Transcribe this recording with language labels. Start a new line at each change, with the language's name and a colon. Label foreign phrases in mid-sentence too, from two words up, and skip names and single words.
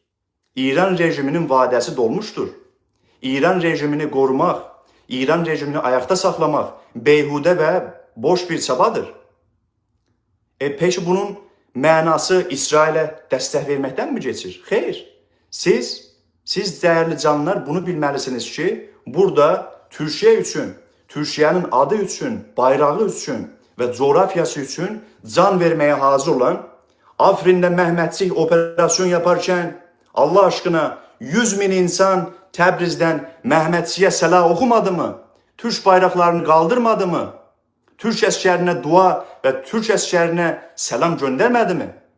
Azerbaijani: İran rejiminin vadəsi dolmuştur. İran rejimini korumaq, İran rejimini ayakta saxlamaq beyhudə və boş bir çabadır.
Turkish: Peki bunun mənası İsrail'e dəstək verməkdən mi geçir? Xeyr. Siz değerli canlar bunu bilməlisiniz ki, burada Türkiye üçün, Türkiye'nin adı üçün, bayrağı üçün ve coğrafyası için can vermeye hazır olan, Afrin'de Mehmetçik operasyon yaparken Allah aşkına 100 bin insan Təbriz'den Mehmetçiyə səlah okumadı mı? Türk bayraklarını kaldırmadı mı? Türk əskerine dua ve Türk əskerine selam göndermedi mi?